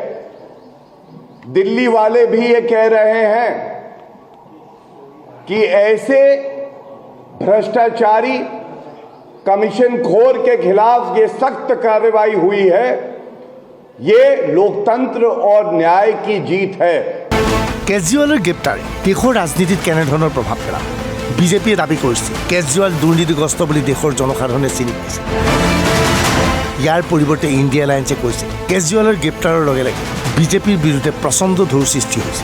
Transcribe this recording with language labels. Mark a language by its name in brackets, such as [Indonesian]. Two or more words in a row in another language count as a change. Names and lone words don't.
[Hindi] दिल्ली वाले भी ये कह रहे हैं कि ऐसे भ्रष्टाचारी कमीशन खोर के खिलाफ ये सख्त कार्रवाई हुई है, ये लोकतंत्र और न्याय की जीत है। [Assamese] কেজৰিৱালৰ গ্ৰেপ্তাৰে দেশৰ ৰাজনীতিত কেনেধৰণৰ প্ৰভাৱ পেলাব? বিজেপিয়ে দাবী কৰিছে কেজৰিৱাল দুৰ্নীতিগ্ৰস্ত বুলি দেশৰ জনসাধাৰণে চিনি পাইছে। ইয়াৰ পৰিৱৰ্তে ইণ্ডিয়া এলায়েন্সে কৈছে কেজৰিৱালৰ গ্ৰেপ্তাৰৰ লগে লগে বিজেপিৰ বিৰুদ্ধে প্ৰচণ্ড ঢৌ সৃষ্টি হৈছে।